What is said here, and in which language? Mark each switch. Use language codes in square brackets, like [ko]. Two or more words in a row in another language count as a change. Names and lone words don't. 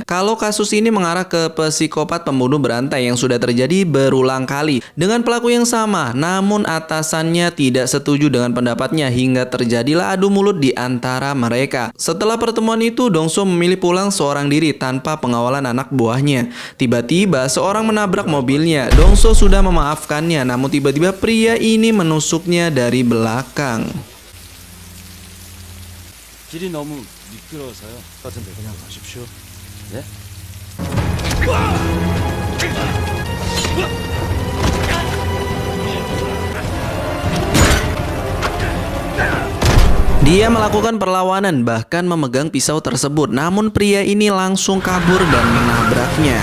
[id] Kalau kasus ini mengarah ke psikopat pembunuh berantai yang sudah terjadi berulang kali dengan pelaku yang sama, namun atasannya tidak setuju dengan pendapatnya hingga terjadilah adu mulut di antara mereka. Setelah pertemuan itu, Dong-so memilih pulang seorang diri tanpa pengawalan anak buahnya. Tiba-tiba seorang menabrak mobilnya. Dong-so sudah memaafkannya, namun tiba-tiba pria ini menusuknya dari belakang. [ko] 길이 너무 미끄러워서요. 같은데 그냥 가십시오. 네? [id] Dia melakukan perlawanan, bahkan memegang pisau tersebut. Namun pria ini langsung kabur dan menabraknya.